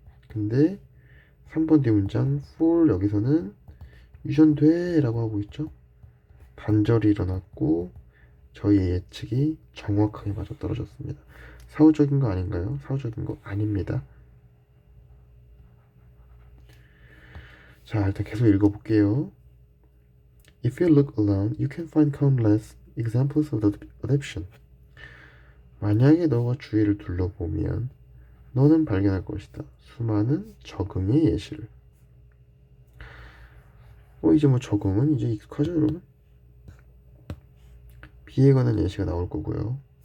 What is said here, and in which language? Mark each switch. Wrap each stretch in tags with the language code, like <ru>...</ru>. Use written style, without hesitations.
<ko>근데 3번 뒤 문장 for 여기서는 유전돼 라고 하고 있죠. 단절이 일어났고 저희의 예측이 정확하게 맞아떨어졌습니다. 사후적인 거 아닌가요? 사후적인 거 아닙니다. 자, 일단 계속 읽어볼게요.</ko> <en>If you look around, you can find countless examples of adaptation.</en> <ko>만약에 너가 주위를 둘러보면 너는 발견할 것이다. 수많은 적응의 예시를. 이제 적응은 이제 익숙하죠, 여러분? 비에 관한 예시가 나올 거고요.</ko>